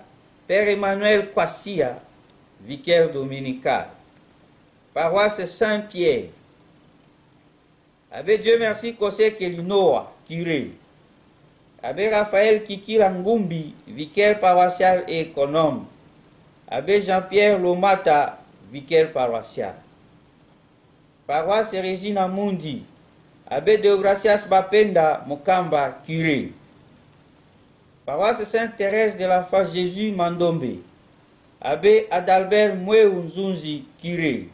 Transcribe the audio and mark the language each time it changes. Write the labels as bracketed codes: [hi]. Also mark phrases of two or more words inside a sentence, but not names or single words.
[fr] Père Emmanuel Kwassia, vicaire dominical. Paroisse Saint-Pierre. Abbé Dieu merci Kosé Kelinoa, curé. Abbé Raphaël Kikilangumbi, vicaire paroissial et économe. Abbé Jean-Pierre Lomata, vicaire paroissial. Paroisse Regina Mundi. Abbé Deogracias Bapenda Mokamba, curé. Paroisse Sainte-Thérèse de la Face Jésus Mandombe. Abbé Adalbert Mouéou Nzunzi, curé.